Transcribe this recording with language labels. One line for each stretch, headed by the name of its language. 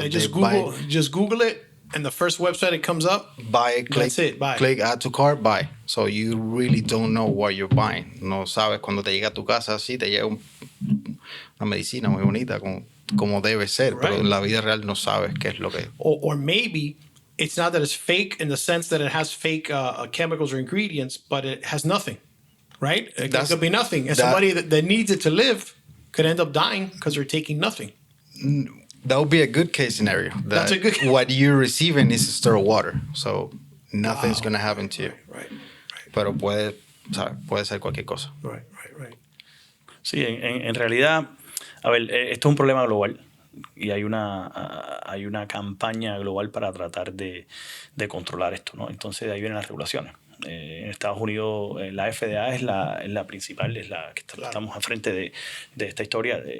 English: Yeah, just Google it, and the first website it comes up, buy, click, that's it, buy. click add to cart, buy. So you really don't know what you're buying.
Spanish: No sabes cuando te llega a tu casa, sí, te llega una medicina muy bonita como debe ser,
English: Right.
Spanish: pero en la vida real no sabes qué es lo que...
English: Or maybe it's not that it's fake in the sense that it has fake chemicals or ingredients, but it has nothing, right? It could be nothing. And somebody that needs it to live could end up dying because they're taking nothing. That would be a good case scenario. That's a good- What you're receiving is a stir of water, so nothing's going to happen to you. Right.
Spanish: Pero puede ser cualquier cosa.
English: Right.
Spanish: Sí, en realidad, a ver, esto es un problema global y hay una campaña global para tratar de controlar esto, ¿no? Entonces de ahí vienen las regulaciones. En Estados Unidos la FDA es la principal, es la que estamos al frente de esta historia.